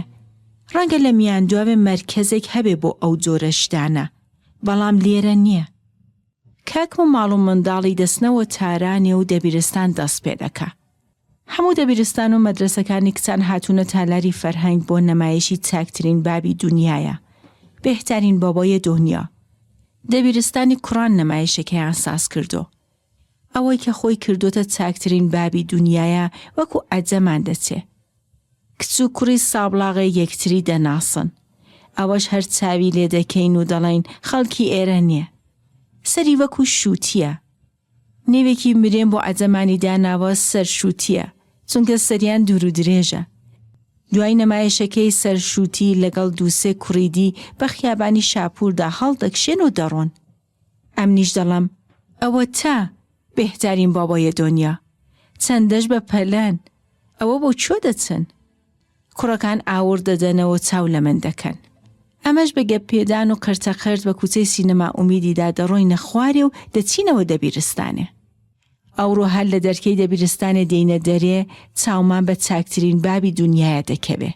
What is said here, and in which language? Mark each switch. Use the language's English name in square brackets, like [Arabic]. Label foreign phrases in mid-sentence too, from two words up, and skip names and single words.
[Central Kurdish] ڕەنگە لە میاندواوێ مەرکەزێک هەبێ بۆ ئەو جۆرە شتانە، بەڵام لێرە نییە. کاکم و ماڵ و منداڵی دەستنەوە تارانێ و دەبیرستان دەست پێ دەکا. هەموو دەبیرستان و مەدرسەکانی کچان هاتوونە تالاری فەرهەنگ بۆ نەمایشی چاکترین بابی دنیایە، [Persian] بهترین بابای دنیا. [Central Kurdish] دەبیرستانی کوڕان نەمایشەکەیان ساز کردو. ئەوەی کە خۆی کردوتە چاکترین بابی دنیایە وەکو ئەجەمان دەچێ. کچ و کوڕی سابلاغە یەکتری دەناسن. ئەوەش هەر چاوی لێ دەکەین و دەڵێن خەڵکی ئێرە نییە. سەری وەکو شووتیە. نێوێکی مرێن بۆ ئەجەمانی داناوە سەر شووتیە، چونکە سەریان دوور و درێژە. دوای نەمایشەکەی سەرشووتی لەگەڵ دووسێ کوڕیدی بە خیابانی شاپووردا هەڵدەکشێن و دەڕۆن. ئەمنیش دەڵم ئەوە تا [Persian] بهترین بابای دنیا، [Central Kurdish] چەندەش بە پەلەن، ئەوە بۆ چۆ دەچن؟ کوڕەکان ئاور دەدەنەوە چاو لە من دەکەن. ئەمەش بە گەپێدان و قرتەقرت بە کوچەی سینەما ئومیدیدا دەڕۆینە خوارێ و دەچینەوە دەبیرستانێ. ئەوڕۆ هەر لە دەرکەی دەبیرستانێ دێینە دەرێ چاومان بە چاکترین بابی دنیایە دەکەوێ.